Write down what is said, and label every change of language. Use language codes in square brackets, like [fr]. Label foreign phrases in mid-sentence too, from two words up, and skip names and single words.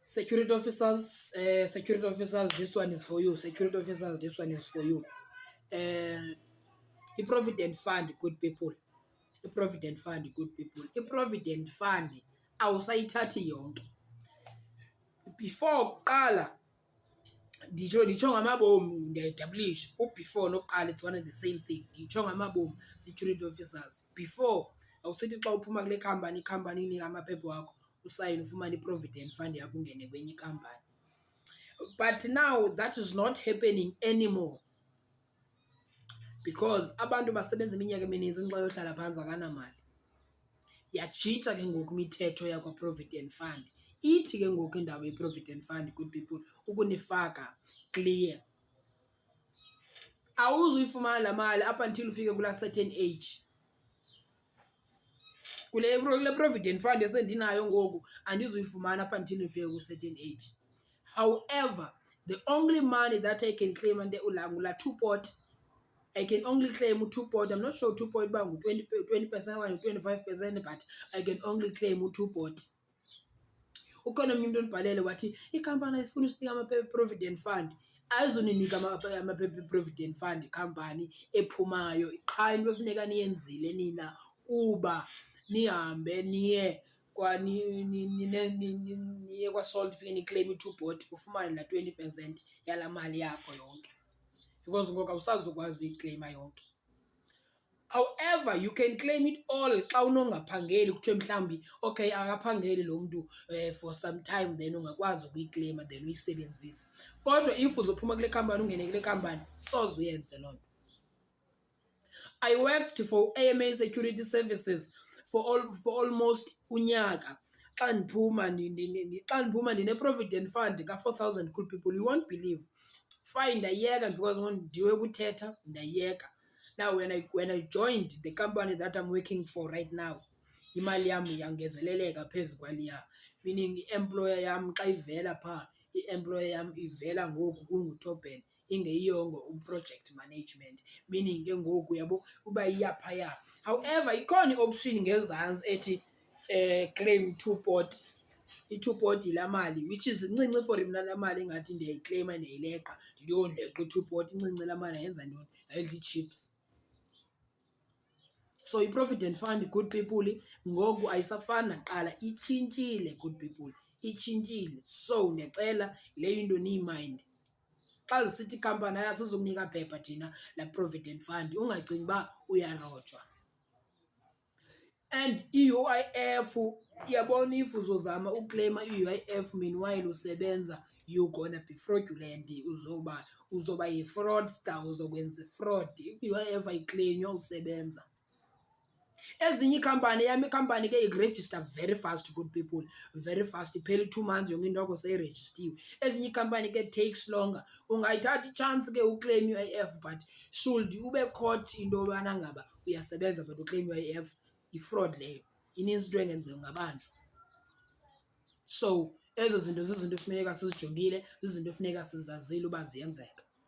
[en] Security officers, this one is for you. Security officers, this one is for you. I-provident fund, good people. I-provident fund, good people. [xh] I-provident fund awusayithathi yonke. Before kuqala nditsho ngamabomu, ndiyayidabulisha. [en] Before nokuqala it's one and the same thing. [xh] Nditsho ngamabomu, [en] security officers. [xh] Before awusithi xa uphuma kule khampani, ikhampani inika amaphepha wakho usayine ufumane i-provident fund yakho ungene kwenye ikhampani. [en] But now that is not happening anymore because [xh] abantu basebenza iminyaka emininzi ngenxa yohlala phantsi akanamali. Yatshintsha ke ngoku imithetho yakwa-provident fund. Ithi ke ngoku indawo ye-provident fund, [en] good people, [xh] ukunifaka clear. Awuzuyifumana laa mali [en] up until [xh] ufike kulaa [en] certain age. [xh] Kule provident fund esendinayo ngoku andizuyifumana [en] up until [xh] ndifike ku- [en] certain age. However, the only money that I can claim ngula two-pot, I can only claim u-two-pot. I'm not sure u-two-pot [xh] uba ngu-20% okanye [en] 25%, but I can only claim u-two-pot. [xh] Ukhona omnye umntu ondibhalele wathi ikhampani ayifuni usinika amaphepha e-provident fund. Ayizuninika amaphepha e-provident fund ikhampani ephumayo. Qha into efuneka niyenzile nina kuba nihambe niye niye kwaSalt ufike niclaim i-two-pot ufumane laa 20% yalaa mali yakho yonke, because ngoku awusazukwazi uyikleyima yonke. [en] However, you can claim it all [xh] xa unongaphangeli, kuthiwe mhlawumbi okay akaphangeli lo mntu [en] for some time, then [xh] ungakwazi ukuyikleyima [en] then uyisebenzise. [xh] Kodwa if uzophuma kule khampani ungene kule khampani soze uyenze loo nto. [en] I worked for AMA Security Services for almost unyaka. [xh] Xa ndiphuma ndine-provident fund ka-4,000, [en] cool people, you won't believe. Fine, [xh] ndayiyeka because ndiwe kuthetha, ndayiyeka. [en] Now when I joined the company that I'm working for right now, [xh] imali yam yangezeleleka phezu kwaliya, meaning i-employer yam xa ivela phaa, i-employer yam ivela ngoku kunguToben ingeyiyongo u- [en] project management, [xh] meaning ke ngoku yabo uba iyaphaya. However, ikhona i-option ngezantsi ethi [en] claim two-pot. [xh] I-two-pot yilaa mali [en] which is [xh] incinci for mna laa mali engathi ndiyayikleyima ndiyayileqa ndiyonleqa i-two-pot. Incinci laa mali yenza ntoni? Ayidla ii-chips. So i-provident fund, [en] good people, [xh] ngoku ayisafani nakuqala, itshintshile [en] good people, [xh] itshintshile. So ndiyacela leyo into niyimayinde. Xa zisithi ikhampani asizukunika phepha thina laa provident fund, ungacingi uba uyarojwa. And i-UIF, iyabona if uzozama ukleyima i-UIF meanwhile usebenza, [en] you're gonna be fraudulent, [xh] uzoba yi-fraudster, uzokwenza i-fraud. I-UIF ayiklenywa usebenza. Ezinye iikhampani, yam ikhampani ke ikurejista [en] very fast good people, very fast, [xh] iphela 2 months yonke into yakho seyirejistiwe. Ezinye iikhampani ke [en] takes longer. [xh] Ungayithatha i-chance ke uclaim i-UIF but should ube caught into yobana ngaba uyasebenza but uclaim i-UIF, i-fraud leyo, inintsi into engenzeka, ungabanjwa. So ezo zinto zizinto efuneka sizijongile, zizinto efuneka sizazile uba ziyenzeka.